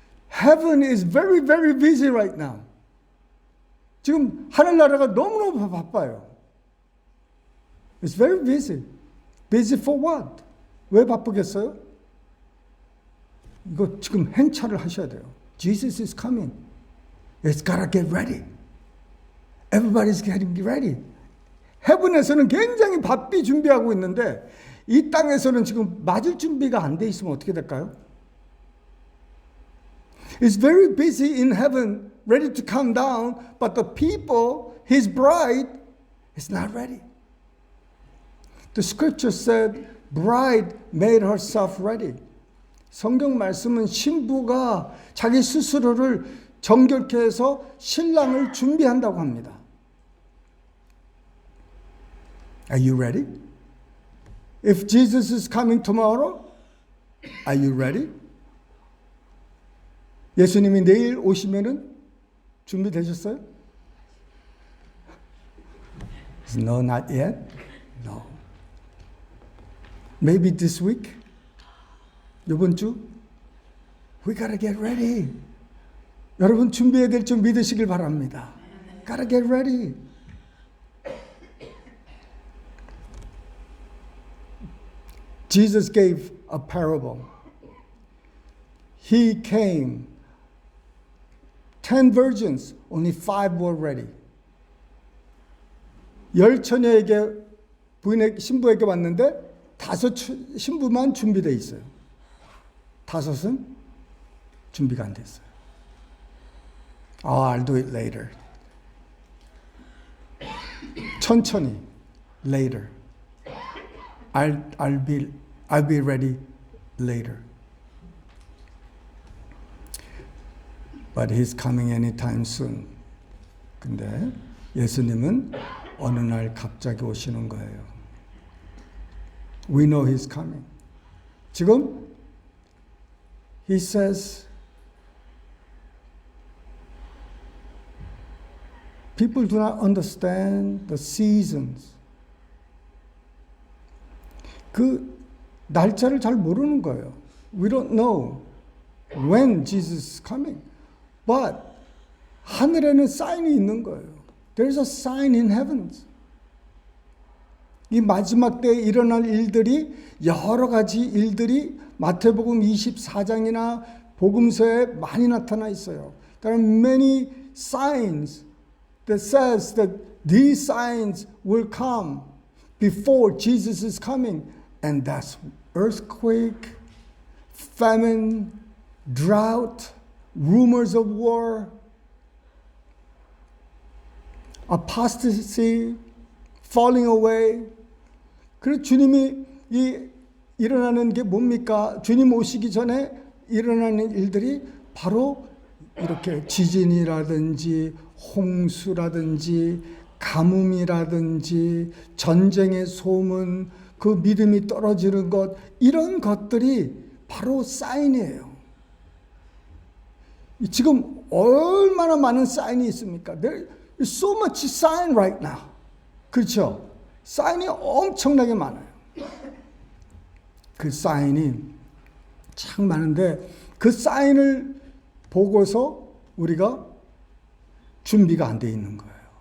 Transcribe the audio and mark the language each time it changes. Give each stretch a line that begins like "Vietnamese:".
English: Heaven is very, very busy right now.
Korean: 지금 하늘나라가 너무너무 바빠요.
English: It's very busy. Busy for what?
Korean: 왜 바쁘겠어요? 이거 지금 행차를 하셔야 돼요.
English: Jesus is coming. It's gotta get ready. Everybody's getting ready.
Korean: 헤븐에서는 굉장히 바삐 준비하고 있는데 이 땅에서는 지금 맞을 준비가 안 돼 있으면 어떻게 될까요?
English: It's very busy in heaven, ready to come down, but the people, his bride, is not ready. The scripture said, bride made herself ready.
Korean: 성경 말씀은 신부가 자기 스스로를 정결케 해서 신랑을 준비한다고 합니다.
English: Are you ready? If Jesus is coming tomorrow, are you ready?
Korean: 예수님이 내일 오시면은 준비되셨어요?
English: No, not yet. No. Maybe this week?
Korean: 이번 주?
English: We gotta get ready.
Korean: 여러분 준비해야 될 줄 믿으시길 바랍니다.
English: Gotta get ready. Jesus gave a parable. He came. 10 virgins, only 5 were ready.
Korean: 10처녀에게 신부에게 왔는데 5 신부만 준비되어 있어요. 5은 준비가 안 됐어요.
English: I'll do it later.
Korean: 천천히,
English: later. I'll be ready later. But he's coming anytime soon.
Korean: 근데 예수님은 어느 날 갑자기 오시는 거예요.
English: We know he's coming. 지금 he says people do not understand the seasons.
Korean: 그 날짜를 잘 모르는 거예요.
English: We don't know when Jesus is coming.
Korean: But 하늘에는 사인이 있는 거예요.
English: There's a sign in heavens.
Korean: 이 마지막 때에 일어날 일들이 여러 가지 일들이 마태복음 24장이나 복음서에 많이 나타나 있어요.
English: There are many signs that says that these signs will come before Jesus is coming. And that's earthquake, famine, drought, rumors of war, apostasy, falling away.
Korean: 그래서 주님이 일어나는 게 뭡니까? 주님 오시기 전에 일어나는 일들이 바로 이렇게 지진이라든지 홍수라든지 가뭄이라든지 전쟁의 소문, 그 믿음이 떨어지는 것, 이런 것들이 바로 사인이에요. 지금 얼마나 많은 사인이 있습니까?
English: There is so much sign right now.
Korean: 그렇죠? 사인이 엄청나게 많아요. 그 사인이 참 많은데 그 사인을 보고서 우리가 준비가 안 돼 있는 거예요.